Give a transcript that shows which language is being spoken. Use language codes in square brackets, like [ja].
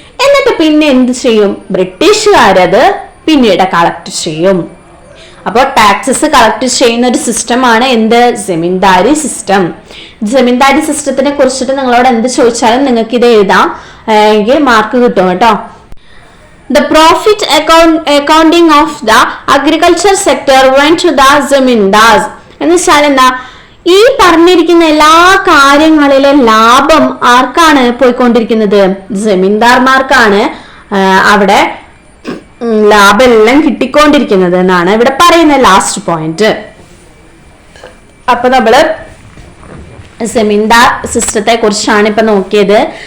[ml] എന്നിട്ട് പിന്നെ എന്ത് ചെയ്യും? ബ്രിട്ടീഷുകാരത് പിന്നീട് കളക്ട് ചെയ്യും. അപ്പോൾ ടാക്സസ് കളക്ട് ചെയ്യുന്ന ഒരു സിസ്റ്റമാണ് എന്ത്? ജമീന്ദാരി സിസ്റ്റം. ജമീന്ദാരി സിസ്റ്റത്തിനെ കുറിച്ചിട്ട് നിങ്ങളോട് എന്ത് ചോദിച്ചാലും നിങ്ങൾക്ക് ഇത് എഴുതാം, എങ്കിൽ മാർക്ക് കിട്ടും കേട്ടോ. [en] The profit accounting of the agriculture sector went to the zamindars. [ml] എന്ന് വെച്ചാൽ എന്താ? ഈ പറഞ്ഞിരിക്കുന്ന എല്ലാ കാര്യങ്ങളിലെ ലാഭം ആർക്കാണ് പോയിക്കൊണ്ടിരിക്കുന്നത്? ജമീന്ദാർമാർക്കാണ് അവിടെ ലാഭം എല്ലാം കിട്ടിക്കൊണ്ടിരിക്കുന്നത് എന്നാണ് ഇവിടെ പറയുന്ന ലാസ്റ്റ് പോയിന്റ്. അപ്പൊ നമ്മള് ജമീന്ദാർ സിസ്റ്റത്തെ കുറിച്ചാണ് ഇപ്പൊ നോക്കിയത്.